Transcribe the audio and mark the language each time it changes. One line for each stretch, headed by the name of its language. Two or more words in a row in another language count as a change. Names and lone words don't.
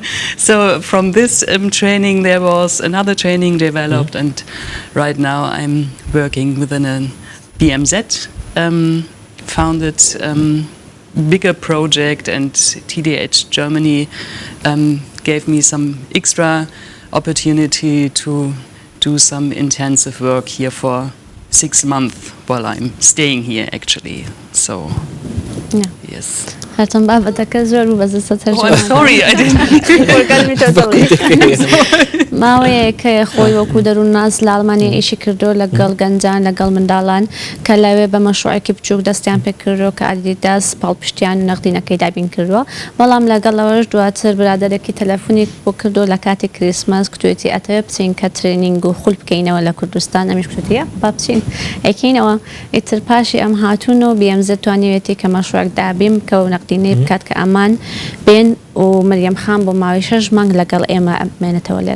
English: So from this training there was another training developed, and right now I'm working within a BMZ founded bigger project, and TDH Germany gave me some extra opportunity to do some intensive work here for 6 months while I'm staying here, actually. So yes. هاتم بابا تكزر وبس Oh, I'm sorry, I didn't.
Central Kurdish: ماوەیە کە خۆی وەکو دەروون ناز لە ئەڵمانیا ئیشی کردو لەگەڵ گەنجان لەگەڵ منداڵان کە لەوێ بە مەشروعێکی بچووک دەستیان پێ کردو کە ئادیداس پاڵپشتیان و نەقدینەکەی دابین کردووە بەڵام لەگەڵەوەش دواتر برادەرێکی تەلەفۆنی بۆ کردو لە کاتی کریسمس کتوێتی ئەتەوێ بچین کە ترێنینگ و خول بکەینەوە لە کوردستان ئەمیش کتوتیە با بچین ئەیکەینەوە ئیتر پاشی ئەم هاتوونەوە BMZ توانیوێتی کە مەشروعێک دابیم کە و نەقدینەی بکات کە ئەمان بێن و مەریەم خان بۆ ماوەی 6 مانگ لەگەڵ ئێمە بمێنێتەوە لێرە.